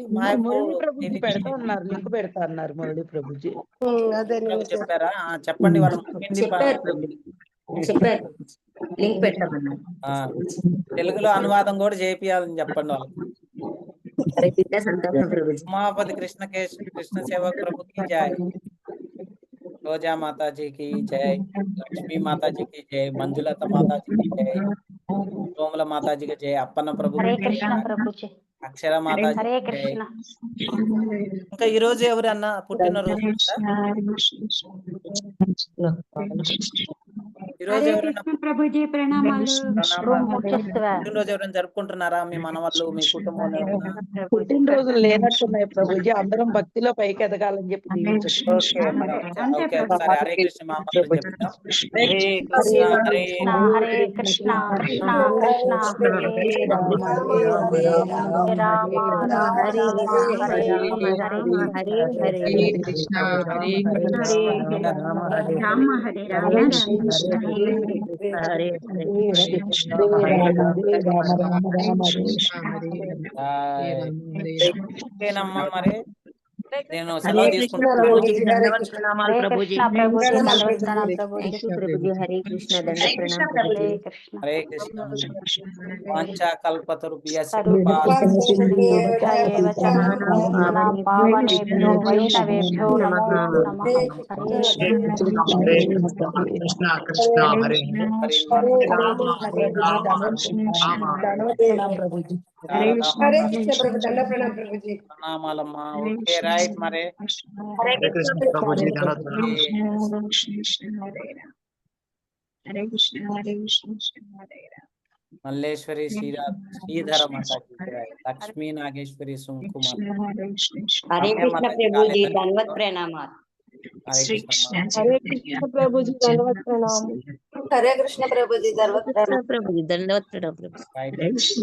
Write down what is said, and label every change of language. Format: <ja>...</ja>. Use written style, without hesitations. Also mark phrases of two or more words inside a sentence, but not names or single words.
<te>మురళి ప్రభుజీ పెడతా ఉన్నారు, లింక్ పెడతా అన్నారు మురళి ప్రభుజీ. అదే నేను చెప్పారా? చెప్పండి, వాళ్ళు ముఖ్యండి చెప్పారు ప్రభుజీ, చెప్పారు లింక్ పెట్టమన్నారు. తెలుగులో అనువాదం కూడా చేపియాలని చెప్పండి వాళ్ళకి. హరే కృష్ణ సంతోషం ప్రభుజీ. ఉమాపతి కృష్ణ సేవక్ ప్రభు</te> <hi>की जय,</hi> <te>రోజా మాతాజీ</te> <hi>की जय,</hi> <te>లక్ష్మీ మాతాజీ</te> <hi>की जय,</hi> <te>మంజులత మాతాజీ</te> <hi>की जय,</hi> <te>సోమల మాతాజీ</te> <hi>की जय,</hi> <te>అప్పన్న ప్రభు హరే కృష్ణ ప్రభుజీ. అక్షర మాతాజీ హరే</te> <hi>की जय.</hi> <te>కృష్ణ. ఇంకా ఈ రోజు ఎవరన్నా పుట్టినరోజు ఉందా? ఈ రోజు ఎవరైనా ప్రభుజీ ప్రణామాలు. పుట్టినరోజు ఎవరైనా జరుపుకుంటున్నారా? మీ మనవాళ్ళు, మీ కుటుంబంలో ఎవరైనా? పుట్టినరోజులు లేనట్టున్నాయి ప్రభుజీ, అందరం భక్తిలో పైకి ఎదగాలని చెప్పి దీవించండి. ఓకే, ఒకసారి హరే కృష్ణ మామూలు చెప్తాం.</te> <sa>హరే కృష్ణ హరే హరే కృష్ణ కృష్ణ కృష్ణ హరే రామ హరే రామ రామ హరే హరే రామ రామ హరే హరే కృష్ణ హరే రామ హరే రామ హరే రామ హరే</sa> <te>ఓకేనమ్మా, మరి నేను హరే సెలవు కృష్ణ తీసుకుంటాను. ప్రభుజీ, దండవత్ ప్రణామాలు హరే ప్రభుజీ. కృష్ణ ప్రభుజీ దండవత్ ప్రణామం ప్రభుజీ. థాంక్యూ ప్రభుజీ. హరే కృష్ణ దండవత్ ప్రణామం ప్రభుజీ. హరే కృష్ణ. హరే కృష్ణ.</te> <sa>వాంఛా కల్పతరుభ్యశ్చ పావనేభ్యో వైష్ణవేభ్యో నమో నమః. హరే కృష్ణ కృష్ణ హరే</sa> <te>హరే కృష్ణ ప్రభు దండ ప్రణామ ప్రభుజీ. ప్రణామాలమ్మా. ఓకే, రైట్. మరి హరే కృష్ణ ప్రభుజీ ధన్యవాదాలు.</te> <sa>హరే కృష్ణ హరే కృష్ణ హరే రామ.</sa> <te>మల్లేశ్వరి శ్రీధర మాతాజీ</te> <hi>की जय,</hi> <te>లక్ష్మీ నాగేశ్వరి సుంకుమార్. హరే కృష్ణ ప్రభుజీ ధన్వత్ ప్రణామాలు. హరే కృష్ణ. హరే కృష్ణ ప్రభుజీ దండవత్ ప్రణామం. హరే కృష్ణ ప్రభుజీ ధన్యవాదాలు. ప్రభుజీ దండవత్ ప్రణామం ప్రభుజీ. రైట్.</te>